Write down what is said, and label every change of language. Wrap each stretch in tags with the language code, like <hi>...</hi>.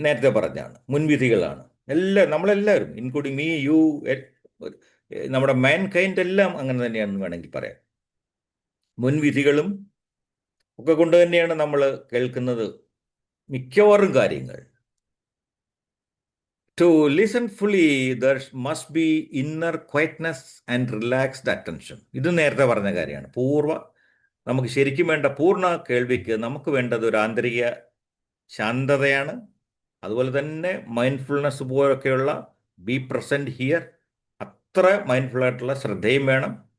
<ml>നേരത്തെ പറഞ്ഞാണ്, മുൻവിധികളാണ്. നമ്മളെല്ലാവരും,</ml> <en>including me, you,</en> <ml>നമ്മുടെ മാൻ കൈൻഡ് എല്ലാം അങ്ങനെ തന്നെയാണെന്ന് വേണമെങ്കിൽ പറയാം. മുൻവിധികളും ഒക്കെ കൊണ്ട് തന്നെയാണ് നമ്മൾ കേൾക്കുന്നത് മിക്കവാറും കാര്യങ്ങൾ.</ml> <en>To listen fully, there must be inner quietness and relaxed attention.</en> <ml>ഇത് നേരത്തെ പറഞ്ഞ കാര്യമാണ്. നമുക്ക് ശരിക്കും വേണ്ട പൂർണ്ണ കേൾവിക്ക് നമുക്ക് വേണ്ടത് ഒരു ആന്തരിക ശാന്തതയാണ്. അതുപോലെ തന്നെ മൈൻഡ്ഫുൾനെസ് പോലൊക്കെയുള്ള</ml> <en>be present here,</en> <ml>അത്ര മൈൻഡ്ഫുൾ ആയിട്ടുള്ള ശ്രദ്ധയും വേണം.</ml>